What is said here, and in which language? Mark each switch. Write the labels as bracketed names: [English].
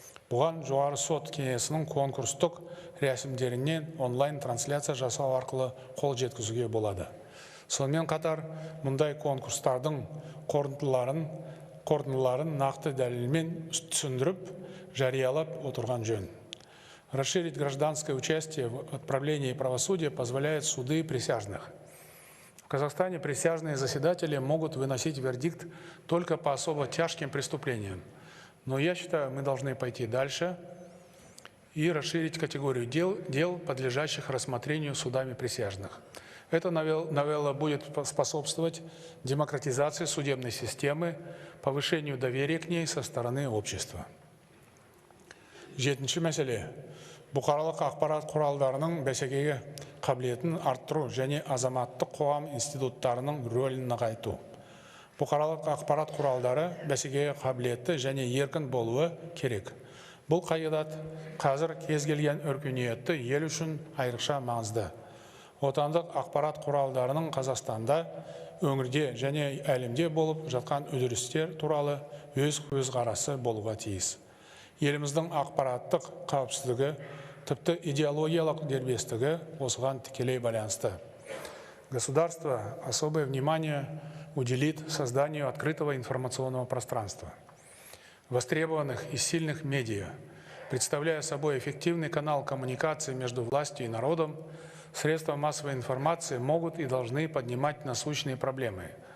[Kazakh] Бұған жоғары сот кеңесінің конкурстық рәсімдерінен онлайн трансляция жасау арқылы қол жеткізуге болады. Сонымен қатар, мұндай конкурстардың қорытындыларын нақты дәлелмен түсіндіріп, жариялап отырған жөн. [Russian] Расширить гражданское участие в отправлении правосудия позволяет суды присяжных. В Казахстане присяжные заседатели могут выносить вердикт только по особо тяжким преступлениям. Но я считаю, мы должны пойти дальше и расширить категорию дел, подлежащих рассмотрению судами присяжных. Эта новелла будет способствовать демократизации судебной системы, повышению доверия к ней со стороны общества. [Kazakh] Жетінші мәселе. Бұқаралық ақпарат құралдарының бәсекеге қабілетін арттыру және азаматтық қоғам институттарының рөлін нығайту. Бұқаралық ақпарат құралдары бәсекеге қабілетті және еркін болуы керек. Бұл қағидат қазір кез келген өркениетті ел үшін айрықша маңызды. Отандық ақпарат құралдарының Қазақстанда, өңірде және әлемде болып жатқан үдерістер туралы өз қарасы болуға тиіс. Еліміздің ақпараттық қауіпсіздігі, тіпті идеологиялық дербестігі осыған тікелей байланысты. [Russian] Государство особое внимание уделит созданию открытого информационного пространства, востребованных и сильных медиа, представляя собой эффективный канал коммуникации между властью и народом. Средства массовой информации могут и должны поднимать насущные проблемы.